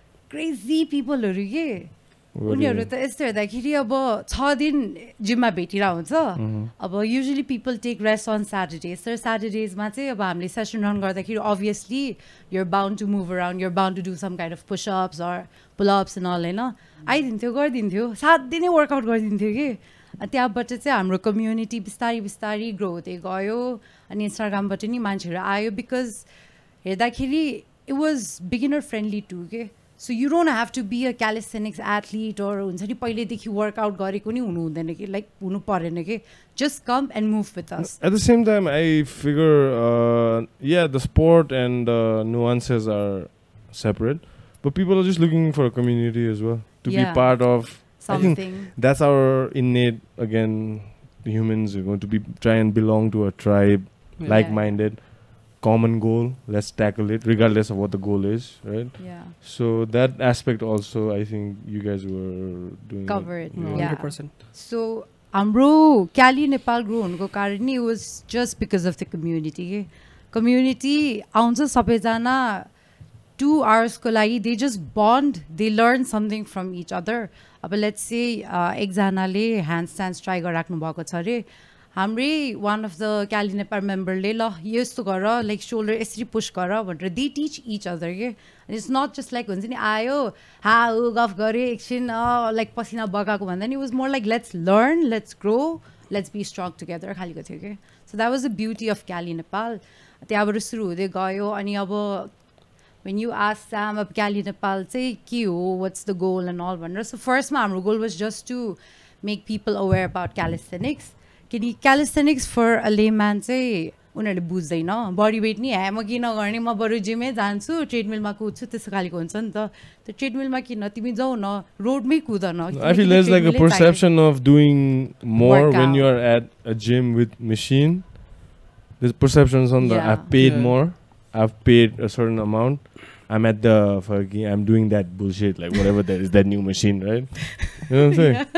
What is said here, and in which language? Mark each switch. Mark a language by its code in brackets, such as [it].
[ne] Crazy पिपलहरू के उनीहरू त यस्तो हेर्दाखेरि अब 6 दिन जिममा भेटिरहेको हुन्छ अब [en] usually people take rest on Saturdays [ne] तर स्याटरडेजमा चाहिँ अब हामीले सेसन रन गर्दाखेरि [en] obviously you're bound to move around you're bound to do some kind of pushups or pullups [ne] and all होइन आइदिन्थ्यो गरिदिन्थ्यो 7 दिन नै वर्कआउट गरिदिन्थ्यो कि त्यहाँबाट चाहिँ हाम्रो कम्युनिटी बिस्तारै बिस्तारै ग्रो हुँदै गयो अनि इन्स्टाग्रामबाट नि मान्छेहरू आयो बिकज हेर्दाखेरि [en] it was beginner friendly to के so you don't have to be a calisthenics athlete [ne] or हुन्छ नि पहिल्यैदेखि वर्कआउट गरेको नि हुनु हुँदैन कि लाइक हुनु परेन कि [en] Just come and move with us at the same time I figure yeah the sport and nuances are separate but people are just looking for a community as well to be part of something. I think that's our innate again humans are going to be try and belong to a tribe like-minded common goal, let's tackle it regardless of what the goal is, right? So that aspect also I think you guys were doing covered 100%. [ne] So हाम्रो क्याली Nepal grow हुनुको कारण नि [en] was just because of the community [ne] के community आउँछ सबैजना 2 आवर्सको लागि [en] they just bond they learn something from each other [ne] अब let's say एकजनाले ह्यान्ड स्ट्यान्ड्स ट्राई गरिराख्नु भएको छ अरे हाम्रै वान अफ द क्याली नेपाल मेम्बरले ल यस्तो गर लाइक सोल्डर यसरी पुस गर भनेर दे टिच इच अदर के इट्स नट जस्ट लाइक हुन्छ नि आयो गफ गऱ्यो एकछिन लाइक पसिना बगाएको भन्दा नि was more like [en] let's learn let's grow let's be strong together [ne] खालिको थियो कि [en] so that was the beauty of Cali Nepal [ne] त्यहाँबाट सुरु हुँदै गयो अनि अब [en] when you ask Sam [ne] अब क्याली नेपाल चाहिँ के हो what's the goal and all भनेर [en] so फर्स्टमा हाम्रो goal was just to make people aware about calisthenics [ne] किनकि क्यालिस्थेनिक्स फर अ लेम्यान चाहिँ उनीहरूले बुझ्दैन बडी वेट नि म किन गर्ने म बरु जिमै जान्छु ट्रेडमिलमा कुद्छु त्यस्तो खालको हुन्छ नि त त्यो ट्रेडमिलमा किन तिमी जाऊ न रोडमै कुद न [en] I feel there's like a perception of doing more when you are at a gym with machine. There's perceptions on the I've paid more, I've paid a certain amount, I'm at the I'm doing that bullshit like whatever that is that new machine, right? You know what I'm saying?